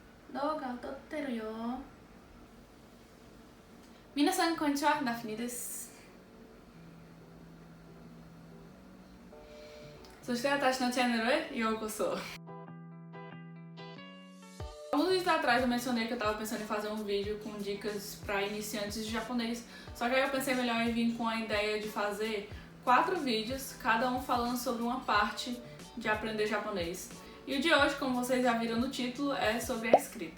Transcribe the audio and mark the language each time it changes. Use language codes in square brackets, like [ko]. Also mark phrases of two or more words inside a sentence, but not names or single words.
[ja] 動画を撮ってるよ。皆さんこんにちは、ダフニです。そして私のチャンネルへようこそ。 [pt] Alguns vídeos atrás eu mencionei que eu tava pensando em fazer um vídeo com dicas para iniciantes de japonês, só que aí eu pensei melhor em vir com a ideia de fazer 4 vídeos, cada um falando sobre uma parte de aprender japonês. E o de hoje, como vocês já viram no título, é sobre a escrita.